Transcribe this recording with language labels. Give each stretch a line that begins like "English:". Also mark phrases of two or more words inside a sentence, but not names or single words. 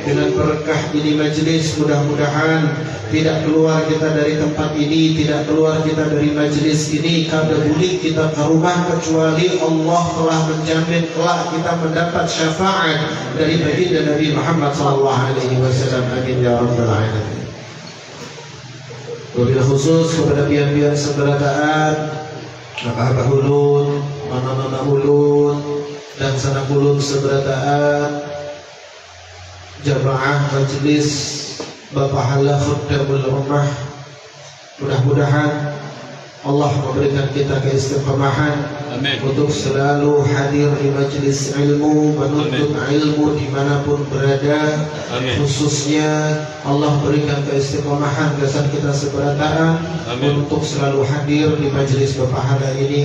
Indonesian: Dengan berkah ini majelis, mudah-mudahan tidak keluar kita dari tempat ini, tidak keluar kita dari majelis ini kada boleh kita ke rumah kecuali Allah telah menjamin kelak kita mendapat syafaat dari baginda Nabi Muhammad SAW.
Arabic: آمين يا رب العالمين. وبالخصوص
Indonesian: kepada
Banjar: pian-pian seberataan, abah ulun, mama ulun, dan sanak ulun seberataan,
Indonesian: jamaah majelis Bapak Hala Khuddamul Ummah. Mudah-mudahan Allah memberikan kita keistiqomahan untuk selalu hadir di majelis ilmu, menuntut ilmu dimanapun berada. Khususnya Allah berikan keistiqomahan dasar kita seberataan untuk selalu hadir di majelis Bapak Hala ini.